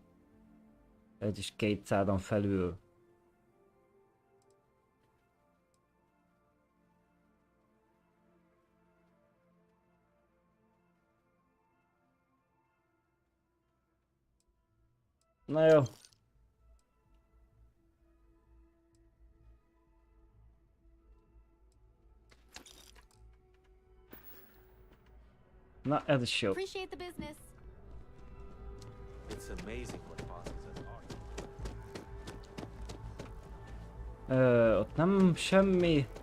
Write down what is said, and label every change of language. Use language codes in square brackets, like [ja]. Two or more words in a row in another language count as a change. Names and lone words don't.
[hu] Ez is 200-on felül. Na jó. Na, ez is jó. [en] Appreciate the business. It's amazing what bosses are. [hu] Ott nem semmi.